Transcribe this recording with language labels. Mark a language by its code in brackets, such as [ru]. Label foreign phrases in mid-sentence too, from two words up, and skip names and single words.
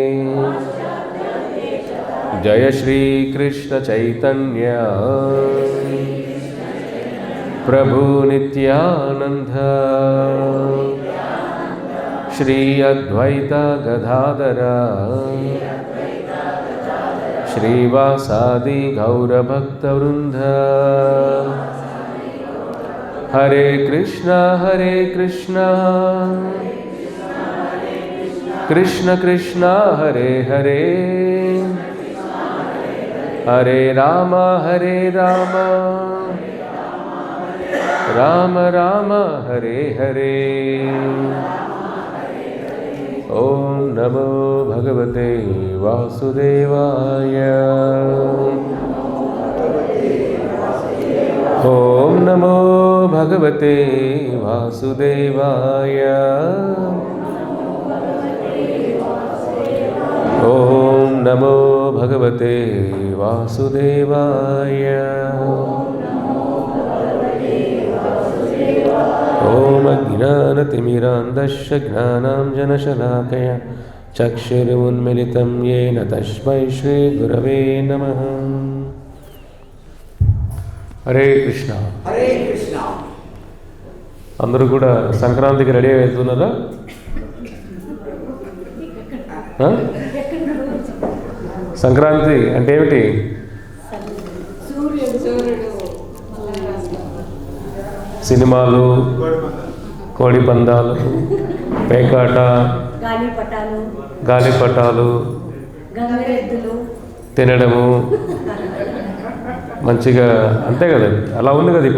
[sa] जय श्री कृष्ण चैतन्य प्रभु नित्यानंद श्री अद्वैत गदाधर श्रीवासादि गौरभक्तवृंद। हरे कृष्णा कृष्ण कृष्णा हरे हरे हरे राम राम राम हरे हरे। ओम नमो भगवते वासुदेवाय। ओम नमो भगवते वासुदेवाय। ओम नमो भगवते वासुदेवाय। ओम अज्ञानतिमिरान्धस्य ज्ञानाञ्जनशलाकया चक्षुरुन्मिलितं येन तस्मै श्रीगुरवे नमः। हरे कृष्ण हरे कृष्ण। [te] అందరూ కూడా సంక్రాంతికి రెడీ అవుతున్నారా? సంక్రాంతి అంటే ఏమిటి? సినిమాలు, కోడి పందాలు, పేకాట, గాలిపటాలు, తినడము మంచిగా, అంతే కదా, అలా ఉంది కదా.